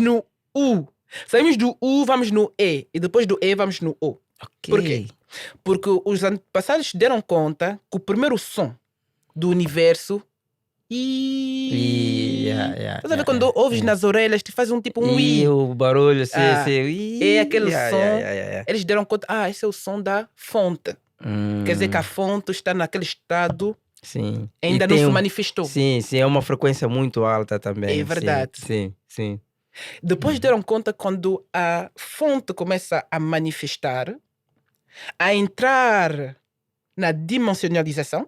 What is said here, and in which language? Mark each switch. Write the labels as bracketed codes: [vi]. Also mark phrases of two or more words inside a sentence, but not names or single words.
[pt] Vamos no U. Saímos do U, vamos no E. E depois do E, vamos no O. Por quê? ok. Porque os antepassados deram conta que o primeiro som do universo. Yeah, E. yeah, Estás a ver yeah, quando ouves yeah. nas orelhas, te faz um tipo um E I. o barulho, sim, Ah, sim. é Ih, aquele yeah, yeah, som. yeah, yeah, yeah. Eles deram conta, esse é o som da fonte. Quer dizer que a fonte está naquele estado, Sim. E ainda não tem se um. manifestou. Sim, sim, é uma frequência muito alta É também. Sim, verdade. sim, sim. Depois deram conta quando a fonte começa a manifestar, a entrar na dimensionalização,